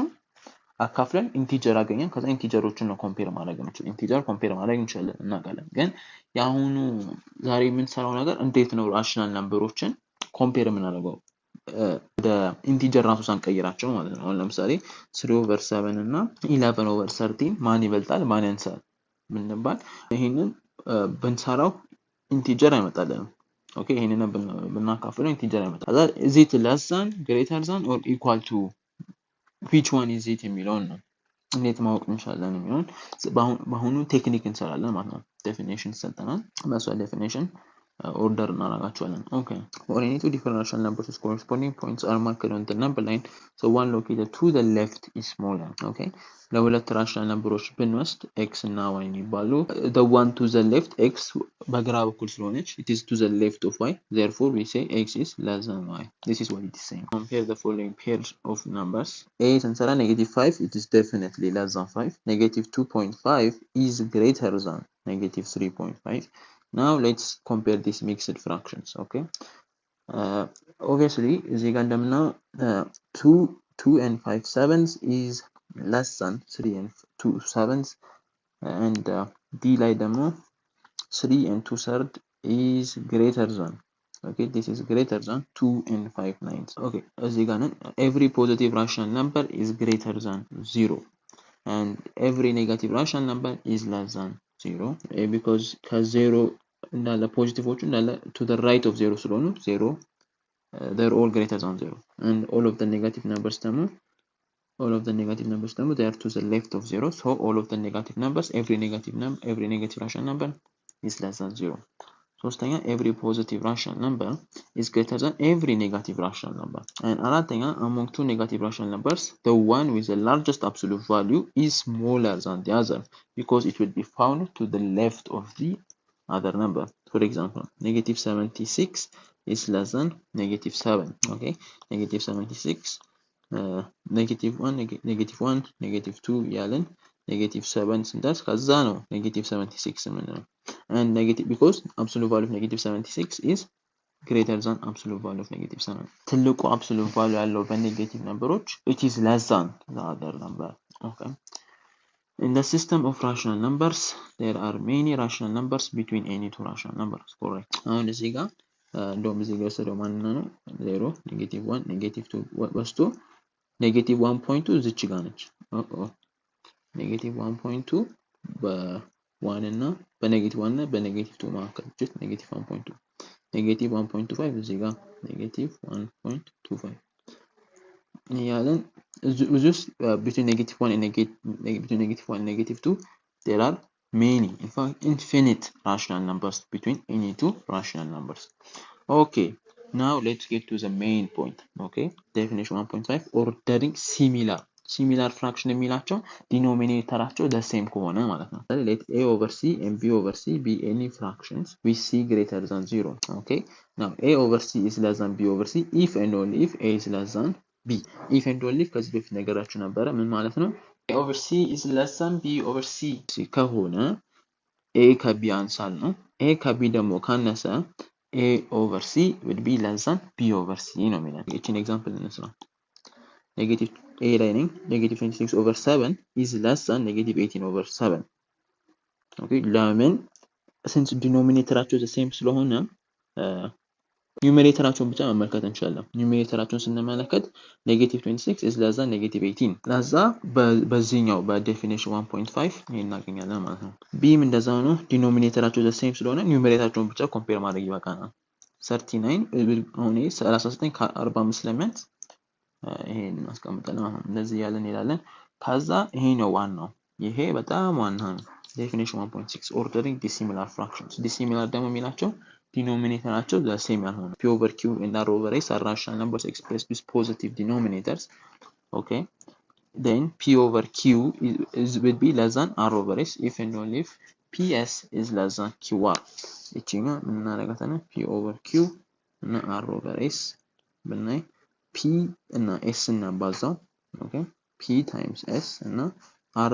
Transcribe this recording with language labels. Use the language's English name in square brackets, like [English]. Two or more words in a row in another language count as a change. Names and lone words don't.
[Amharic] አካፍለን ኢንቲጀር አገኘን ከዛ ኢንቲጀሮችን ነው ኮምፔር ማድረግ እንችላለን ኢንቲጀር ኮምፔር ማድረግ እንችላለን እናውቃለን ግን ያሁኑ ዛሬ የምንሰራው ነገር እንዴት ነው [English] rational numbers [Amharic] ኮምፔር የምናደርገው ወደ ኢንቲጀር ራሱ ሳንቀይራቸው ማለት ነው አሁን ለምሳሌ 3/7 እና 11/13 ማን ይበልጣል ማን ያንሳል ብንባል ይሄንን ብንሰራው ኢንቲጀር አይመጣልንም ኦኬ ይሄንን ብናካፍለው ኢንቲጀር አይመጣል [English] is it less than greater than or equal to which one is it [Amharic] የሚለውን ነው እንዴት ማወቅ እንችላለን የሚለውን በአሁኑ ቴክኒክ እንሰራለን ማለት ነው ዴፊኒሽን ሰጠናል በሷ ዴፊኒሽን order እናደርጋቸዋለን [English] okay for any two different rational numbers whose corresponding points are marked on the number line so one located to the left is smaller okay ለሁለት rational numbers [Amharic] ብንወስድ x እና y የሚባሉ [English] the one to the left x [Amharic] በግራ በኩል ስለሆነች [English] it is to the left of y therefore we say x is less than y this is what it is saying compare the following pairs of numbers a ስንሰራ -5 it is definitely less than 5 -2.5 is greater than -3.5 now let's compare these mixed fractions okay obviously [Amharic] እዚህ ጋር እንደምናው [English] 2 and 5 sevens is less than 3 and 2 sevens and d [Amharic] ላይ ደግሞ [English] 3 and 2 third is greater than okay this is greater than 2 and 5 nines okay [Amharic] እዚህ ጋር [English] every positive rational number is greater than 0 and every negative rational number is less than 0 because [Amharic] ከ0 እንዳለ ፖዚቲቮቹ እንዳለ [English] to the right of 0 ስለሆኑ 0 they're all greater than 0 and all of the negative numbers ደግሞ they are to the left of 0 so all of the negative numbers every negative rational number is less than 0 ሶስተኛ every positive rational number is greater than every negative rational number and አራተኛ among two negative rational numbers the one with the largest absolute value is smaller than the other because it will be found to the left of the other number for example -76 is less than -7 okay -76 -1 -2 [Amharic] ያለን -7 ስንደርስ ከዛ ነው -76 የምንለው [English] and negative because absolute value of -76 is greater than absolute value of -7 ትልቁ absolute value [Amharic] ያለው በኔጌቲቭ ነምበሮች [English] it is less than the other number okay in the system of rational numbers there are many rational numbers between any two rational numbers correct [Amharic] አሁን እዚህ ጋር እንደውም እዚህ ጋር ወሰደው ማን ነው 0 -1 -2 ወስዶ -1.2 እዚች ጋር ነች -1.2 በ1 እና በ1 እና በ2 መካከል -1.2 -1.25 እዚህ ጋር -1.25 ያለን just [English] between -1 and -2 there are many in fact infinite rational numbers between any two rational numbers okay now let's get to the main point okay definition 1.5 ordering similar fraction የሚላቸው denominatorቸው the same [Amharic] ከሆነ ማለት ነው [English] let a over c and b over c be any fractions with c greater than 0 okay now a over c is less than b over c if and only if a is less than b if and only if [Amharic] ከዚህ በፊት ነገራችሁ ነበረ ምን ማለት ነው [English] a over c is less than b over c ከሆነ [Amharic] a ከb አንሳል ነው a ከb ደግሞ ካነሰ [English] a over c would be less than b over [Amharic] c ነው የሚለው እቺን ኤግዛምፕል እንስራ negative a ላይ ነኝ -26/7 [English] is less than [Amharic] -18/7 okay ለምን since denominatorቸው [English] the same [Amharic] ስለሆነ ኒውሜሬተራቸውን ብቻ መመልከት እንችላለን ኒውሜሬተራቸውን ስንመለከት -26 [English] is less than [Amharic] -18 ለዛ በዚህኛው በዴፊኒሽን 1.5 ይሄን እናገኛለን ማለት ነው bም እንደዛው ነው ዲኖሚኔተራቸው [English] the same [Amharic] ስለሆነ ኒውሜሬተራቸውን ብቻ ኮምፔር ማድረግ ይበቃናል 39 አሁን 39 ከ45 ለሚያንስ ይሄን እናስቀምጣለን ማለት ነው። እንደዚህ ያለን እንሄዳለን። ከዛ ይሄ ነው ዋናው። ይሄ በጣም ዋና ነው። [English] definition 1.6 ordering dissimilar fractions። [Amharic] ዲሲሚላር ደግሞ የሚላቸው ዲኖሚኔተራቸው [English] the same [Amharic] ያልሆነ [English] p over q and r over s are rational numbers expressed with positive denominators. Okay, then p over q will be less than r over s if and only if ps is less than qr. [Amharic] እቺኛ ምን እናደርጋታለን? [English] p over q [Amharic] እና [English] r over s [Amharic] ብናይ p እና s እናባዛው። ኦኬ [English] p times s [Amharic] እና r